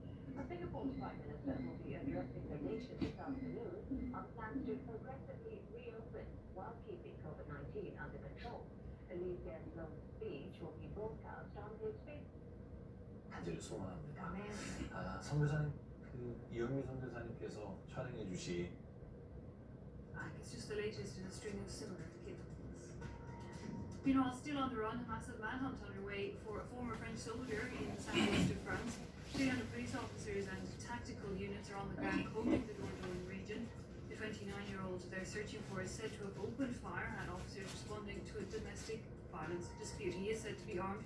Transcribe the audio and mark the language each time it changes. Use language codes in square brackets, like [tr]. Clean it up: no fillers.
[en] The Singapore Prime Minister will be addressing the nation this afternoon on plans to progressively reopen while keeping COVID-19 under control. Lee Hsien Loong's speech will be broadcast on his Facebook. [ko] 단지를 소망합니다. 선교사님, 이영미 선교사님께서 촬영해 주신 [en] It's just the latest in a string of similar kidnappings. Meanwhile, still on the run, a massive manhunt underway for a former French soldier in southwest of France. 300 police officers and tactical units are on the ground combing the Dordogne region. The 29-year-old they're searching for is said to have opened fire at officers responding to a domestic violence dispute. He is said to be armed.